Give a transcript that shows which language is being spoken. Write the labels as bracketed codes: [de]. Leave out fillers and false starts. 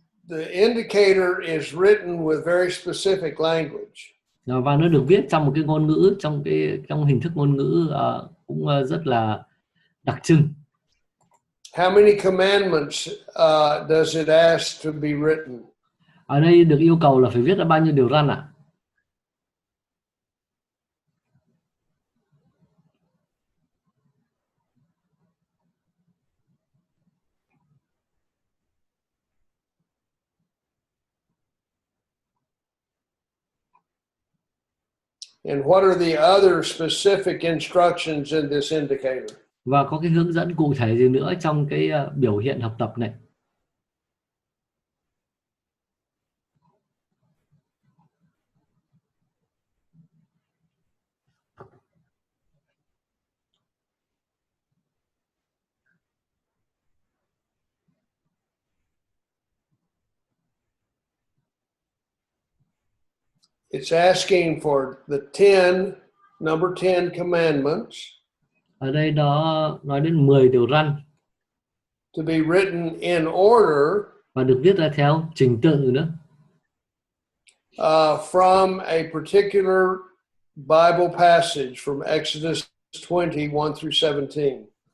[en] The indicator is written with very specific language. [vi] Và nó được viết trong một cái ngôn ngữ, trong hình thức ngôn ngữ cũng rất là đặc trưng. [en] How many commandments does it ask to be written? [vi] Ở đây được yêu cầu là phải viết ra bao nhiêu điều răn ạ? [en] And what are the other specific instructions in this indicator? [vi] Và có cái hướng dẫn cụ thể gì nữa trong cái biểu hiện học tập này? [en] It's asking for the 10, number 10 commandments. [vi] Ở đây đó nói đến 10 điều răn. [en] To be written in order. [vi] Và được viết ra theo trình tự nữa. [en] From a particular Bible passage from Exodus 20, 1 through 17.